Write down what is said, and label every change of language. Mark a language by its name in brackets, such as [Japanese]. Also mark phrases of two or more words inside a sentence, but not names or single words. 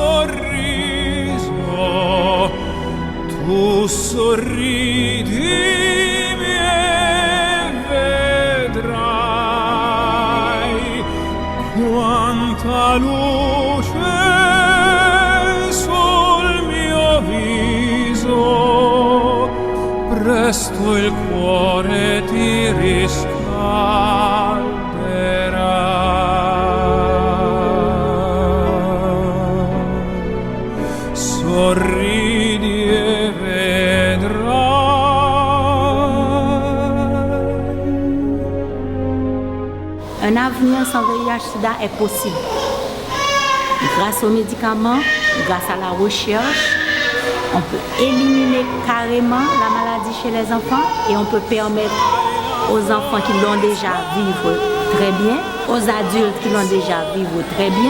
[Italian] sorriso, tu sorridimi e vedrai quanta luce sul mio viso, presto il cuore ti riscalderà. Sorridi e vedrai. [French] Un avenir sans VIH/SIDA est possible. Grâce aux médicaments, grâce à la recherche, on peut éliminer carrément la maladie chez les enfants et on peut permettre aux enfants qui l'ont déjà vivre très bien, aux adultes qui l'ont déjà vivre très bien.